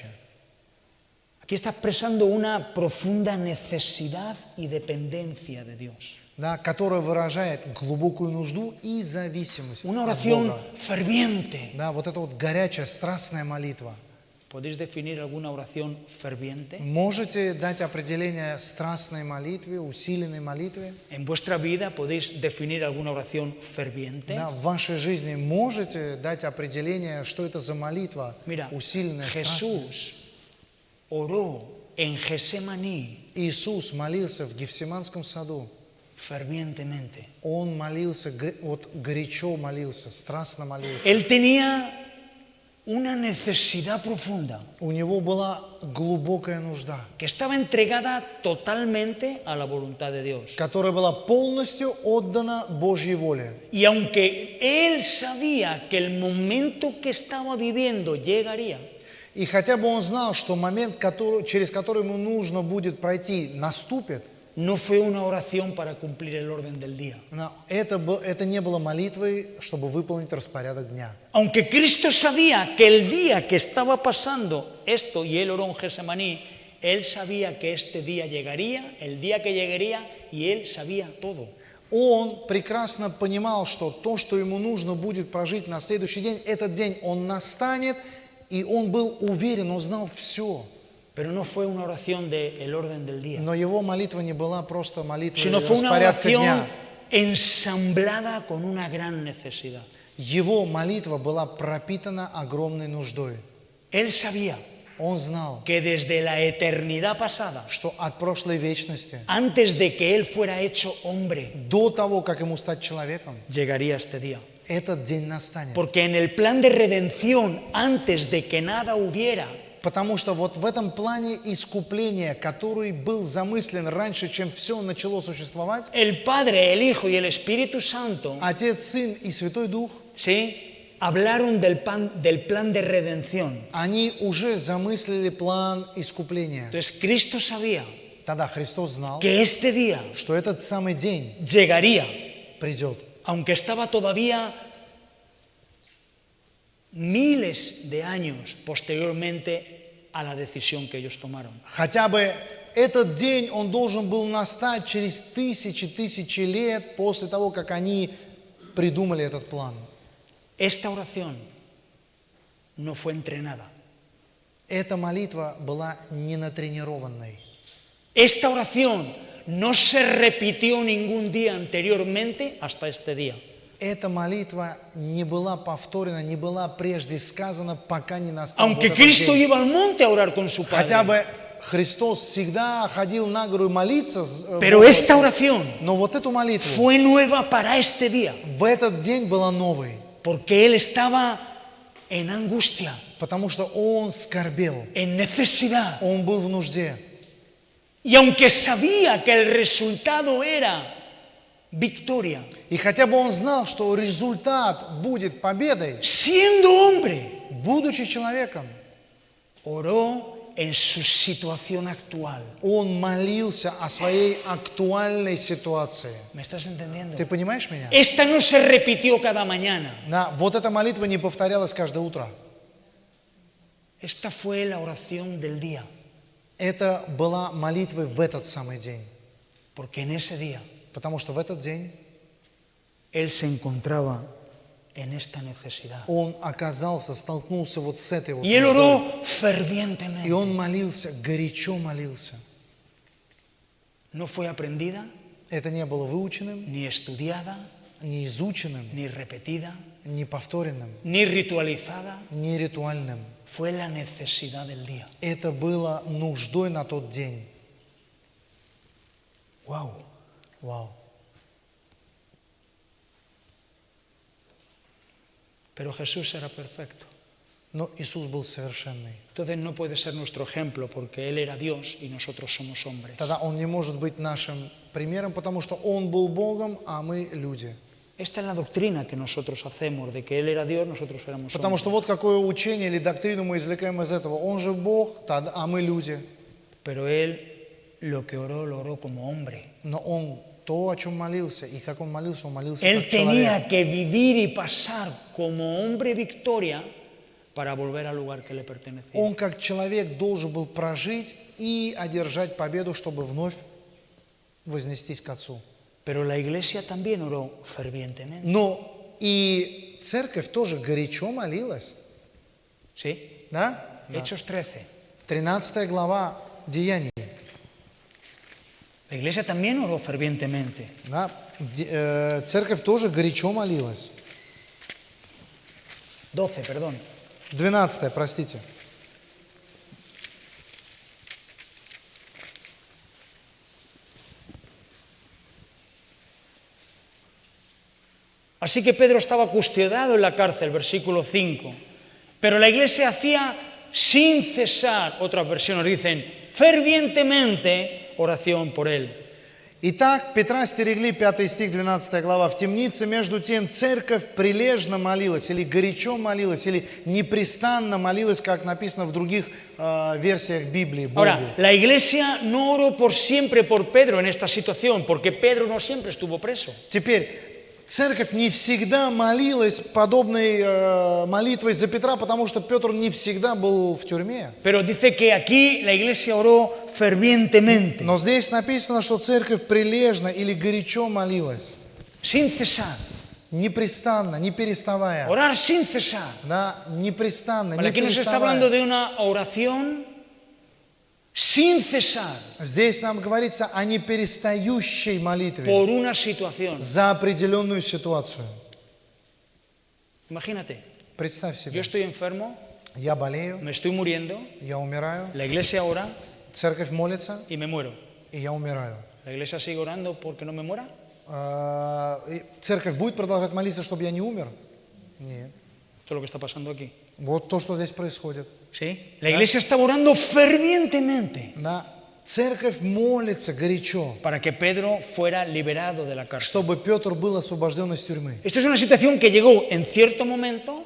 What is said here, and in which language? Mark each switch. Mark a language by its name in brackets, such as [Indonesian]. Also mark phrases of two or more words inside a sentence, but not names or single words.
[Spanish] Aquí está expresando una profunda necesidad y dependencia de Dios. [Russian] Которая выражает глубокую нужду и зависимость [Spanish] Una [Russian] от [Spanish] oración [Russian] Бога. [Spanish] ferviente. [Russian] Вот эта вот горячая, страстная молитва. [Spanish] ¿Podéis definir alguna oración ferviente? [Russian] Можете дать определение страстной молитве, усиленной молитве? [Spanish] ¿En vuestra vida podéis definir alguna oración ferviente? [Russian] Да, в вашей жизни можете дать определение, что это за молитва, [Spanish] Mira, [Russian] усиленная, страстная? [Spanish] Jesús oró en Getsemaní [Russian] Иисус молился в Гефсиманском саду. [Spanish] fervientemente. [Russian] Он молился, вот горячо молился, страстно молился. [Spanish] Él tenía una necesidad profunda [Russian] У него была глубокая нужда, [Spanish] que estaba entregada totalmente a la voluntad de Dios. [Russian] которая была полностью отдана Божьей воле. [Spanish] Y aunque él sabía que el momento que estaba viviendo llegaría, [Russian] И хотя бы он знал, что момент, через который ему нужно будет пройти, наступит, [Spanish] no fue una oración para cumplir el orden del día. [Russian] но это не было молитвой, чтобы выполнить распорядок дня. [Spanish] Aunque Cristo sabía que el día que estaba pasando esto, y él oró en Getsemaní, él sabía que este día llegaría, el día que llegaría, y él sabía todo. [Russian] Он прекрасно понимал, что то, что ему нужно будет прожить на следующий день, этот день он настанет, и он был уверен, он знал все. [Spanish] Pero no fue una oración del orden del día, [Russian] Но его молитва не была просто молитвой [Spanish] sino fue una [Russian] распорядка [Spanish] oración [Russian] дня. [Spanish] ensamblada con una gran necesidad. [Russian] Его молитва была пропитана огромной нуждой. [Spanish] Él sabía [Russian] Он знал, [Spanish] que desde la eternidad pasada, [Russian] что от прошлой вечности, [Spanish] antes de que él fuera hecho hombre, [Russian] до того, как ему стать человеком, [Spanish] llegaría este día. [Russian] этот день настанет. [Spanish] Porque en el plan de redención, antes de que nada hubiera, [Russian] Потому что вот в этом плане искупления, который был замыслен раньше, чем все начало существовать, [Spanish] el Padre, el Hijo y el Espíritu Santo, [Russian] Отец, Сын и Святой Дух, [Spanish] ¿sí?, hablaron del plan de redención. [Russian] они уже замыслили план искупления. [Spanish] Entonces Cristo sabía [Russian] Тогда Христос знал, [Spanish] que este día [Russian] что этот самый день [Spanish] llegaría, [Russian] придет. [Spanish] aunque estaba todavía miles de años posteriormente a la decisión que ellos tomaron. [Russian] Хотя бы этот день, он должен был настать через тысячи лет после того, как они придумали этот план. [Spanish] Esta oración no fue entrenada. [Russian] Эта молитва была не натренированной. [Spanish] Esta oración no se repitió ningún día anteriormente hasta este día. [Russian] Эта молитва не была повторена, не была прежде сказана, пока не настал вот [Spanish] Aunque [Russian] этот [Spanish] Cristo [Russian] день. [Spanish] iba al monte a orar con su [Russian] Хотя [Spanish] Padre. [Russian] бы Христос всегда ходил на гору молиться, [Spanish] Pero esta oración [Russian] но вот эту молитву [Spanish] fue nueva para este día, [Russian] в этот день была новой, [Spanish] porque Él estaba en angustia, [Russian] потому что Он скорбел, [Spanish] en necesidad. [Russian] Он был в нужде. [Spanish] Y aunque sabía que el resultado era victoria, [Russian] И хотя бы Он знал, что результат будет победой, [Spanish] siendo hombre, [Russian] будучи человеком, [Spanish] oró en su situación actual. [Russian] Он молился о своей актуальной ситуации. [Spanish] ¿Me estás entendiendo? [Russian] Ты понимаешь меня? [Spanish] Esta no se repitió cada mañana. [Russian] Да, вот эта молитва не повторялась каждое утро. [Spanish] Esta fue la oración del día, [Russian] Это была молитвой в этот самый день. [Spanish] porque en ese día [Russian] Потому что в этот день [Spanish] Él se encontraba en esta necesidad. [Russian] он оказался, столкнулся вот с этой вот [Spanish] Y Él [Russian] нуждой. [Spanish] oró [Russian] И [Spanish] fervientemente. [Russian] он молился, горячо молился. [Spanish] No fue aprendida, [Russian] Это не было выученным, [Spanish] ni estudiada, [Russian] не изученным, [Spanish] ni repetida, [Russian] не повторенным, [Spanish] ni ritualizada. [Russian] не ритуальным. [Spanish] Fue la necesidad del día. [Russian] Это было нуждой на тот день. [Spanish] Wow. [Russian] Вау. [Spanish] Pero Jesús era perfecto. [Russian] Но Иисус был совершенный. [Spanish] Entonces no puede ser nuestro ejemplo porque Él era Dios y nosotros somos hombres. [Russian] Тогда Он не может быть нашим примером, потому что Он был Богом, а мы люди. [Spanish] Esta es la doctrina que nosotros hacemos, de que Él era Dios, nosotros éramos [Russian] Потому [Spanish] hombres. [Russian] что вот какое учение или доктрину мы извлекаем из этого. Он же Бог, а мы люди. [Spanish] Pero Él lo que oró, lo oró como hombre. [Russian] Но Он то, о чем молился, и как Он молился [Spanish] Él [Russian] как человек. [Spanish] tenía que vivir y pasar como hombre victoria para volver al lugar que le pertenecía. [Russian] Он как человек должен был прожить и одержать победу, чтобы вновь вознестись к Отцу. [Spanish] Pero la iglesia también oró fervientemente. [Russian] Но и церковь тоже горячо молилась. [Spanish] ¿Sí? [Russian] Да? [Spanish] Hechos 13. [Russian] 13 глава Деяний. [Spanish] La iglesia también oró fervientemente. [Russian] Да, церковь тоже горячо молилась. [Spanish] 12, perdón. [Russian] 12, простите. [Spanish] Así que Pedro estaba custodiado en la cárcel, versículo 5. Pero la iglesia hacía sin cesar, otras versiones dicen, fervientemente oración por él. [Russian] Итак, Петра стерегли, 5 стих, 12 глава, в темнице. Между тем церковь прилежно молилась, или горячо молилась, или непрестанно молилась, как написано в других версиях Библии, Богу. [Spanish] Ahora, la iglesia no oró por siempre por Pedro en esta situación, porque Pedro no siempre estuvo preso. [Russian] Теперь, церковь не всегда молилась подобной молитвой за Петра, потому что Петр не всегда был в тюрьме. [Spanish] Pero dice que aquí la iglesia oró fervientemente, [Russian] Но здесь написано, что церковь прилежно или горячо молилась, [Spanish] sin cesar. [Russian] непрестанно, не переставая. [Spanish] Orar sin cesar. [Russian] Да, непрестанно, [Spanish] Para [Russian] не [Spanish] aquí nos está hablando [Russian] переставая. [Spanish] de una oración sin cesar [Russian] Здесь нам говорится о неперестающей молитве [Spanish] por una situación. [Russian] за определенную ситуацию. [Spanish] Imagínate, [Russian] Представь [Spanish] yo [Russian] себе, [Spanish] estoy enfermo, [Russian] я болею, [Spanish] me estoy muriendo, [Russian] я умираю, [Spanish] la iglesia ora [Russian] церковь молится, [Spanish] y me muero. [Russian] и я умираю. [Spanish] ¿La iglesia sigue orando porque no me muera? [Russian] И церковь будет продолжать молиться, чтобы я не умер? Нет. [Spanish] Esto es lo que está pasando aquí. [Russian] Вот то, что здесь происходит. [Spanish] ¿Sí? La iglesia estaba orando fervientemente [Russian] Да. Церковь молится горячо, [Spanish] para que Pedro fuera liberado de la cárcel. [Russian] чтобы Петр был освобожден из тюрьмы. [Spanish] Esta es una situación que llegó en cierto momento